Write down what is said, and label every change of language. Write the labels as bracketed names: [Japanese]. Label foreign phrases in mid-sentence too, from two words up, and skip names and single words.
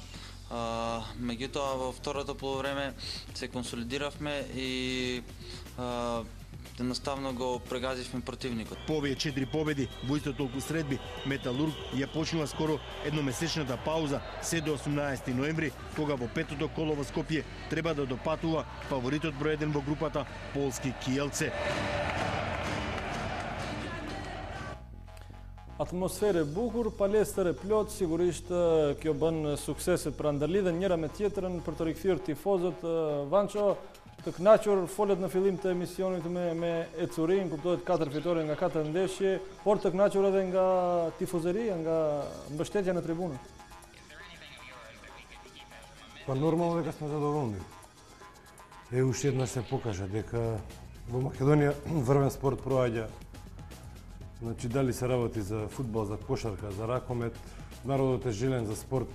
[Macedonian] Меѓутоа во второто полувреме се консолидиравме и едноставно го прегазивме противникот. По овие 4 победи во исто толку средби, Металург ја почнува скоро едномесечната пауза се до 18 ноември, кога во петото коло во Скопје треба да допатува фаворитот број 1 во групата полски Киелце. [Albanian] Atmosferë e bukur, palestër e plot, sigurisht kjo bën sukseset pra ndërlidhen njëra me tjetrën për të rikthyer tifozët. Vanço, të kënaqur folet në fillim të emisionit me Ecurin, kuptohet 4 fitore nga 4 ndeshje, por të kënaqur edhe nga tifozeria, nga mbështetja në tribunë. [Macedonian] Па нормално дека сме задоволни. Уште еднаш се покажа дека во Македонија врвен спорт проаѓа. Значи, дали се работи за фудбал, за кошарка, за ракомет, народот е желен за спорт.